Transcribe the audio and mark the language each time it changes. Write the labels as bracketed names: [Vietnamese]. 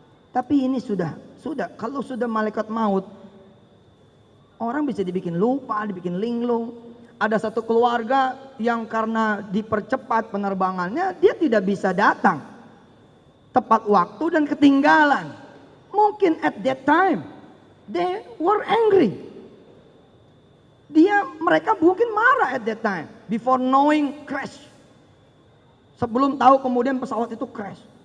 [Indonesian] Tapi ini sudah kalau sudah malaikat maut, orang bisa dibikin lupa, dibikin linglung. Ada satu keluarga yang karena dipercepat penerbangannya, dia tidak bisa datang tepat waktu dan ketinggalan. Mungkin [English] at that time they were angry. [Indonesian] Mereka mungkin marah [English] at that time before knowing crash. [Indonesian] Sebelum tahu kemudian pesawat itu crash.